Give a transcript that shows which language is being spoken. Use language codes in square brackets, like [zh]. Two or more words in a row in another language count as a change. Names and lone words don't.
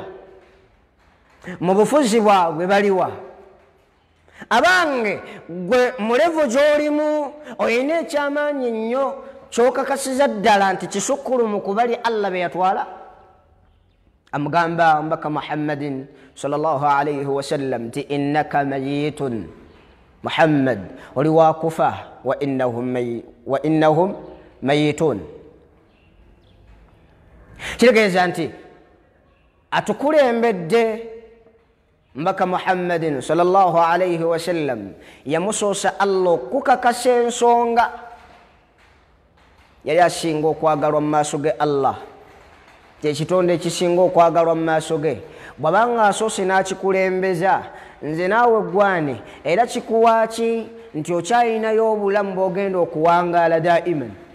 [lg] Mu bufuzi bwabwe baliwa? Abange gwe mulevu gy'olimu olina ekyamaanyi nnyo ky'okakasiza ddala nti kisukkulumu ku bali Allah be yatwala. Amugamba mbaka Muhammadin [ar] صلى الله عليه وسلم [lg] nti [ar] إنك ميت, [lg] Muhammad oli waakufa, [ar] وإنهم ميتون. [lg] Kitegeeza nti atukulembedde mbaka Muhammadin [ar] صلى الله عليه وسلم [lg] yamusoosa Allah okukakasa ensonga. Yali asinga okwagalwa mu maaso ge Allah, kyekitonde ekisinga okwagalwa mu maaso ge. Bw'abanga asoose n'akikulembeza, nze naawe gwani era kikuwaaki nti okyayinayo obulamu bw'ogenda okuwangaala daiman.